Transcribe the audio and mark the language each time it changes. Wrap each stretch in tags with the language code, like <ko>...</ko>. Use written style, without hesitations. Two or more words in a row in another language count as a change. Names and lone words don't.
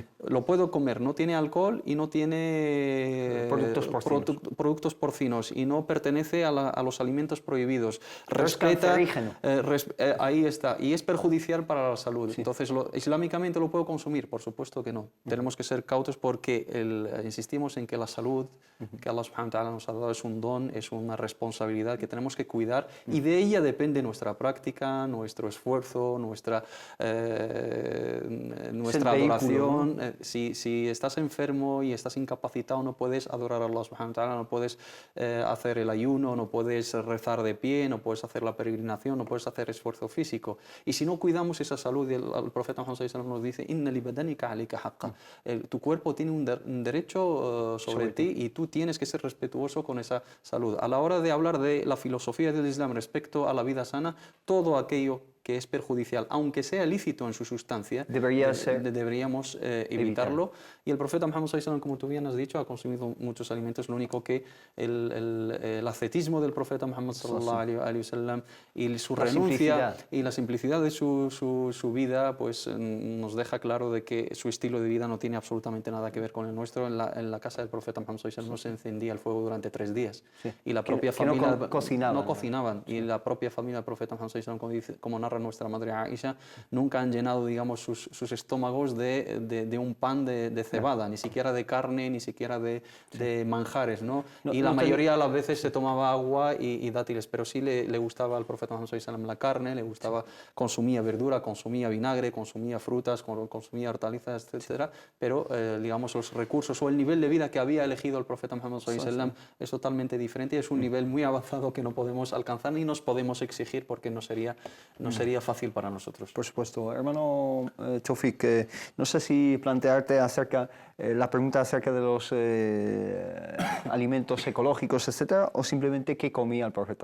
<es>Lo puedo comer, no tiene alcohol y no tiene productos porcinos y no pertenece a los alimentos prohibidos. Respeta, ahí está, y es perjudicial para la salud. Sí. Entonces, islámicamente lo puedo consumir, por supuesto que no. Tenemos que ser cautos porque insistimos en que la salud que Allah</es> <ar>سبحانه وتعالى</ar> <es>nos ha dado es un don, es una responsabilidad que tenemos que cuidar y de ella depende nuestra práctica, nuestro esfuerzo, nuestra adoración. Si estás enfermo y estás incapacitado, no puedes adorar a Allah</es> <ar>سبحانه وتعالى,</ar> <es>no puedes hacer el ayuno, no puedes rezar de pie, no puedes hacer la peregrinación, no puedes hacer esfuerzo físico. Y si no cuidamos esa salud, el profeta Muhammad</es> <ar>صلى الله عليه وسلم</ar> <es>nos dice:</es> <ar>إن لبدنك عليك حقا.</ar> <es>Tu cuerpo tiene un derecho sobre ti y tú tienes que ser respetuoso con esa salud. A la hora de hablar de la filosofía del Islam respecto a la vida sana, todo aquello que es perjudicial, aunque sea lícito en su sustancia, deberíamos evitarlo. Y el profeta Muhammad</es> <ar>صلى الله عليه وسلم,</ar> <es>como tú bien has dicho, ha consumido muchos alimentos. Lo único que el ascetismo del profeta Muhammad</es> <ar>صلى الله عليه وسلم</ar> <es>y su renuncia y la simplicidad de su vida, pues nos deja claro de que su estilo de vida no tiene absolutamente nada que ver con el nuestro. En la casa del profeta Muhammad</es> <ar>صلى الله عليه وسلم</ar> <es>no se encendía el fuego durante 3 días. Sí. Y la propia familia no cocinaban. Y la propia familia del profeta Muhammad</es> <ar>صلى الله عليه وسلم,</ar> <es>como narra nuestra madre Aisha, nunca han llenado, digamos, sus estómagos de un pan de cebada, ni siquiera de carne, ni siquiera de manjares, ¿no? Y la mayoría de las veces se tomaba agua y dátiles, pero sí le gustaba al profeta Muhammad</es> <ar>صلى الله عليه وسلم</ar> <es>la carne, le gustaba, consumía verdura, consumía vinagre, consumía frutas, consumía hortalizas, etcétera, pero digamos los recursos o el nivel de vida que había elegido el profeta Muhammad</es> <ar>صلى الله عليه وسلم</ar> <es>es totalmente diferente y es un nivel muy avanzado que no podemos alcanzar ni nos podemos exigir porque no sería fácil para nosotros. Por supuesto. Hermano Taufik, no sé si plantearte la pregunta acerca de los alimentos ecológicos, etcétera, o simplemente qué comía el profeta.</es>